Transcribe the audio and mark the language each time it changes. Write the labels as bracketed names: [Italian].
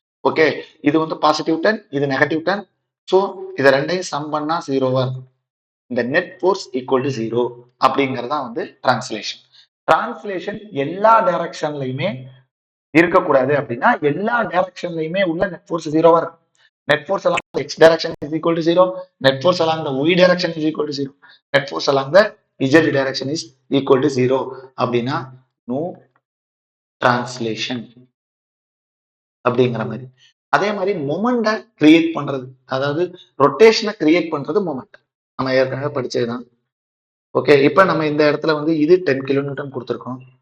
[Tamil] Okay, இது வந்து positive 10, இது நெகட்டிவ் 10. ஸோ இதை ரெண்டையும் சம் பண்ணா ஜீரோவா இருக்கும். இந்த net force equal to zero அப்படிங்கறதா வந்து டிரான்ஸ்லேஷன். டிரான்ஸ்லேஷன் எல்லா டைரக்ஷன்லயுமே இருக்கக்கூடாது அப்படின்னா எல்லா டைரக்ஷன்லயுமே உள்ள நெட் ஃபோர்ஸ் ஜீரோவா இருக்கும். [English] Net force along the x direction is equal to 0. Net force along the y direction is equal to 0. Net force along the z direction is equal to 0. [Tamil] அப்படின்னா [English] no translation [Tamil] அப்படிங்கிற மாதிரி. அதே மாதிரி மொமெண்ட create பண்றது, அதாவது ரொட்டேஷனை create பண்றது moment. நம்ம ஏற்கனவே படிச்சதுதான். ஓகே, இப்ப நம்ம இந்த இடத்துல வந்து இது 10 கிலோமீட்டர் கொடுத்துருக்கோம்.